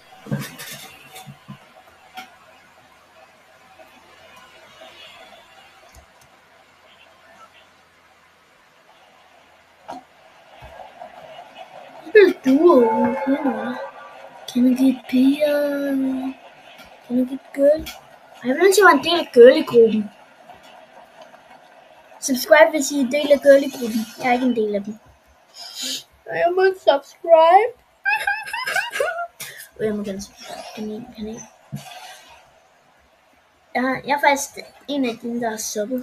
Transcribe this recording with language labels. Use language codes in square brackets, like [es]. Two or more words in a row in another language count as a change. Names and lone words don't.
[en] Duo, can I get beer? Can I get girl? [da] Jeg vil ønske, at jeg var en del af girly-gruppen. Subscribe, hvis I er en del af girly-gruppen. Jeg er ikke en del af dem. Jeg må subscribe. Jeg må gerne subscribe. Kan I? Jeg er faktisk en af dem, der har subbet.